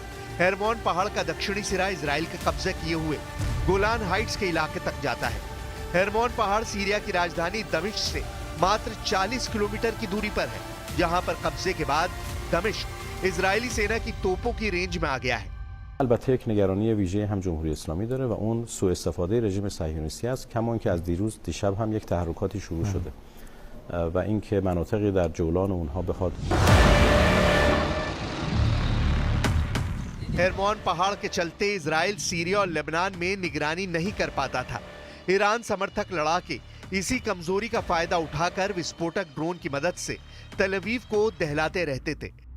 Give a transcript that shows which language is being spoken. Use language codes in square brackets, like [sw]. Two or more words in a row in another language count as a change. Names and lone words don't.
[hi] हेरमोन पहाड़ का दक्षिणी सिरा इजराइल के कब्जे किए हुए गोलान हाइट्स के इलाके तक जाता है। हेरमोन पहाड़ सीरिया की राजधानी दमिश्क से मात्र 40 किलोमीटर की दूरी पर है, जहां पर कब्जे के बाद दमिश्क इजरायली सेना की तोपों की रेंज में आ गया है। [fa] البته یک نگرانی ویژه هم جمهوری اسلامی داره و اون سوء استفاده رژیم صهیونیستی است، کما اینکه از دیشب هم یک تحرکاتی شروع شده و اینکه مناطقی در جولان اونها بخواد [hi] हेरमोन पहाड़ के चलते इजराइल सीरिया और लेबनान में निगरानी नहीं कर पाता था। ईरान समर्थक लड़ाके इसी कमजोरी का फायदा उठाकर विस्फोटक ड्रोन की मदद से तेल अवीव को दहलाते रहते थे।